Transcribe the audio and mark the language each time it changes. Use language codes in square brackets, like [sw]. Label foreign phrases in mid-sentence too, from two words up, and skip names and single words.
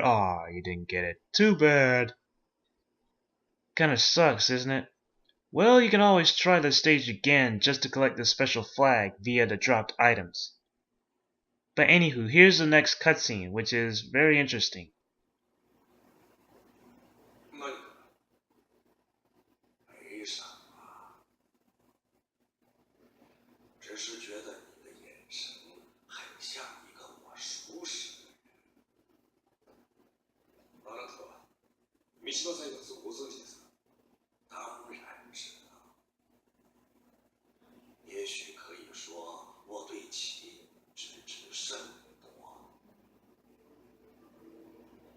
[en] Aw, you didn't get it. Too bad. Kinda sucks, isn't it? Well, you can always try the stage again just to collect the special flag via the dropped items. But anywho, here's the next cutscene, which is very interesting. [zh] 何か没什么，只是觉得你的眼神很像一个我熟识的人。 [ja] あなたは三島財閥をご存知ですか？ [zh] 当然知道。也许可以说我对其知之甚多。